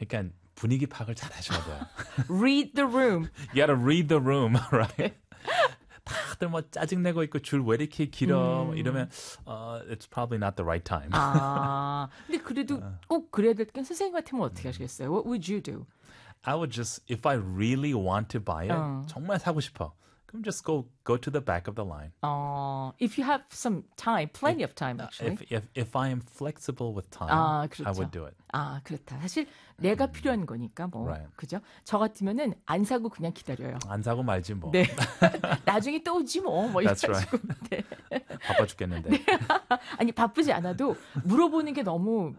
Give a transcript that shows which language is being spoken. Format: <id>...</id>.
<ko>그러니까 분위기 파악을 잘 하셔야 돼요.</ko> <en>Read the room. You gotta read the room, right?</en> <ko>다들 뭐 짜증내고 있고 줄왜 이렇게 길어? 이러면</ko> <en>it's probably not the right time.</en> <ko>아, 근데 그래도 꼭 그래야 될게 선생님 같으면 어떻게 하시겠어요?</ko> <en>What would you do? I would just, if I really want to buy it,</en> <ko>정말 사고 싶어. 그럼</ko> <en>just go to the back of the line. If you have some time, plenty of time, actually. If I am flexible with time, 아, I would do it.</en> <ko>아, 그렇다. 사실 내가 필요한 거니까 뭐,</ko> <en>Right.</en> <ko>그죠? 저 같으면은 안 사고 그냥 기다려요. 안 사고 말지 뭐. 네. 나중에 또 오지 뭐, 뭐</ko> <en>That's right.</en> <ko>이래가지고. 네. 바빠 네. 죽겠는데. 아니, 바쁘지 않아도 물어보는 게 너무</ko>